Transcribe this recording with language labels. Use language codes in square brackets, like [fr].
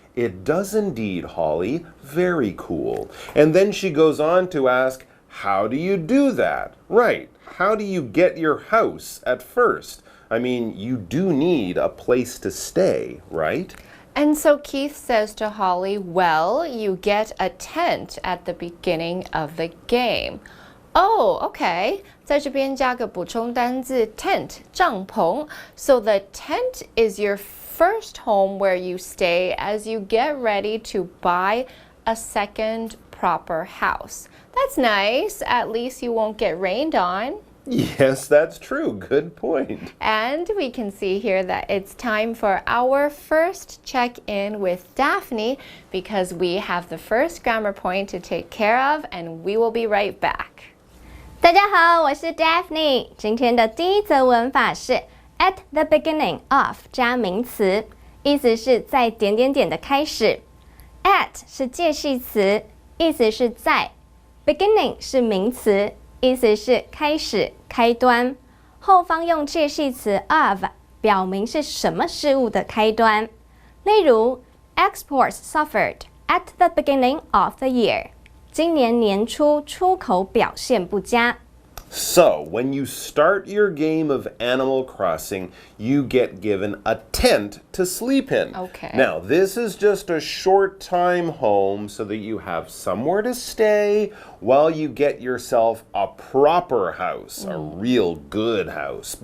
[en] It does indeed, Holly. Very cool. And then she goes on to ask, how do you do that? Right. How do you get your house at first? I mean, you do need a place to stay, right? And so Keith says to Holly, well, you get a tent at the beginning of the game. Oh, okay. [zh] 在这边加个补充单字 tent, 帐篷. [en] So the tent is your first home where you stay as you get ready to buy a second proper house. That's nice. At least you won't get rained on. Yes, that's true. Good point. And we can see here that it's time for our first check-in with Daphne because we have the first grammar point to take care of, and we will be right back. [zh] 大家好，我是 Daphne。今天的第一则文法是 at the beginning of 加名词，意思是在点点点的开始。 at 是介系词，意思是在。beginning 是名词，意思是开始、开端。后方用介系词 of 表明是什么事物的开端。例如 [en] ，exports suffered at the beginning of the year。 [zh] 今年年初出口表现不佳。 [en] So, when you start your game of Animal Crossing, you get given a tent to sleep in. Okay. Now, this is just a short time home so that you have somewhere to stay while you get yourself a proper house, a real good house.